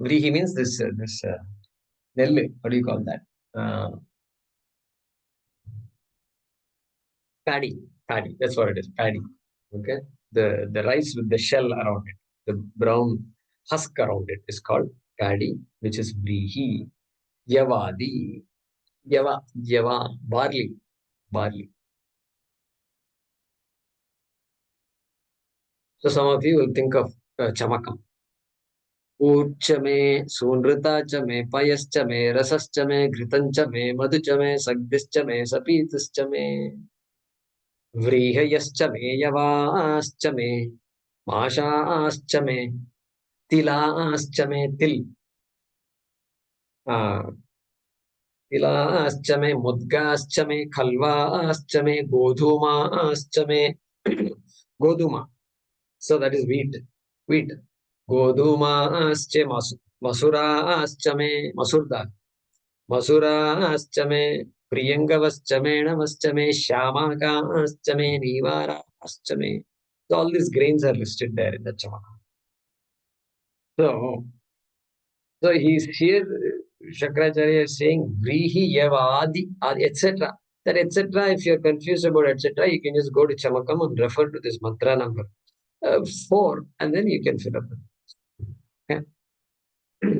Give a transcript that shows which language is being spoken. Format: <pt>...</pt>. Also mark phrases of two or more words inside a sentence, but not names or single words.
<en>Vrihi means this Nellu. What do you call that? Paddy. Paddy. That's what it is. Paddy. Okay. The rice with the shell around it, the brown husk around it is called paddy, which is Vrihi.</en> <sa>यवादि यव.</sa> <en>Barley. Barley. So some of you will think of chamakam.</en> <sa>ऊर्च में सूनृता च में पयश्च में रसश्च में घृतंच में मधुच में सग्धिश्च में सपीतश्च में व्रीहयश्च में यवाश्च में माशाश्च में तिलाश्च में तिलाश्च में मुद्गाश्च में खल्वाश्च में गोधूमाश्च में गोधूमा.</sa> <en>So that is wheat.</en> <sa>गोधूमाश्च मसुराश्च में मसूर मसुराश्च में प्रियंगवश्च मेणवश्च में श्यामाकाश्च में नीवाराश्च में.</sa> <en>So all these grains are listed there in the chamaka. So he's here, Shankaracharya is saying</en> <sa>व्रीहियवादि,</sa> <en>etc. That etc. If you're confused about etc., you can just go to Chamakam and refer to this mantra number 4, and then you can fill up.</en>